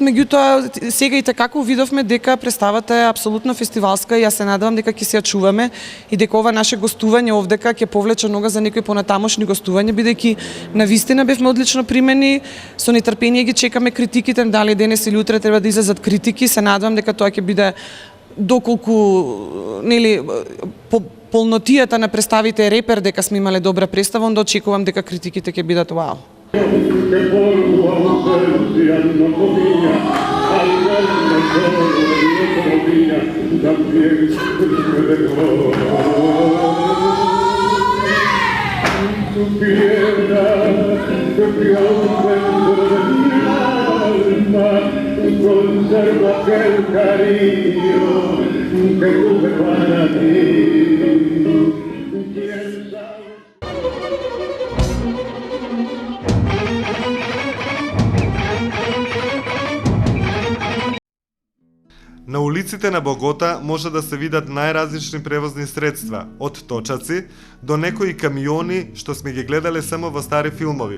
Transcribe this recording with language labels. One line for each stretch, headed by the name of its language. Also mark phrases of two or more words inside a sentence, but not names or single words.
Macedonian: Меѓутоа, сега и така видовме дека представата е апсолутно фестивалска и јас се надевам дека ќе се ја чуваме и дека ова наше гостување овдека ќе повлече нога за некои понатамошни гостувања, бидејќи навистина бевме одлично примени. Со нетрпение ги чекаме критиките, дали денес или утре треба да излезат критики. Се надевам дека тоа ќе биде доколку нели полнотијата на представите е репер дека сме имале добра представа, онда очекувам дека критиките ќе бидат вау.
Spanish: Tu piedra que pierde dentro de mi alma conserva aquel cariño que tuve para ti. ¿Quién sabe?
Macedonian: На улиците на Богота може да се видат најразлични превозни средства, од точаци до некои камиони што сме ги гледале само во стари филмови.